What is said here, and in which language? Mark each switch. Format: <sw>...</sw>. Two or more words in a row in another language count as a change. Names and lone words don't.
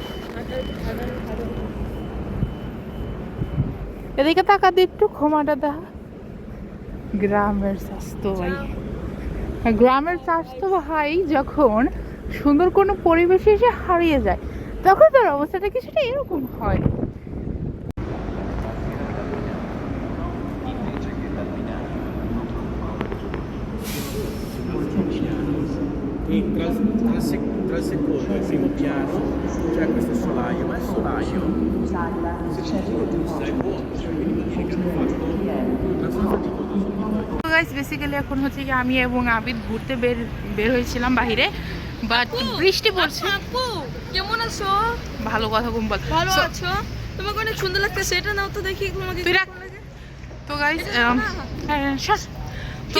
<bn>এদিকে তাকা দি একটু, ক্ষমাটা দেখা। গ্রামের স্বাস্থ্য ভাই, গ্রামের স্বাস্থ্য ভাই যখন সুন্দর কোনো পরিবেশে এসে হারিয়ে যায় তখন তার অবস্থাটা কিছুটা এরকম হয়।</bn> <it>E tra il secondo e il primo piano c'è questo solaio, ma il solaio significa che stai buono, quindi vuol dire che hanno fatto una sorta di</it> <bn>তো</bn> <en>guys basically</en> <bn>এখন হচ্ছে কি আমি এবং আবিদ ঘুরতে বের হয়েছিলাম বাইরে, বাট বৃষ্টি পড়ছে। আপু কেমন আছো? ভালো কথা কম বল। ভালো So, আছো? তোমাকে অনেক সুন্দর লাগতেছে, এটা নাও তো দেখি তোমাকে তুই রাখ। কেমন লাগে। তো গাইস তো</bn>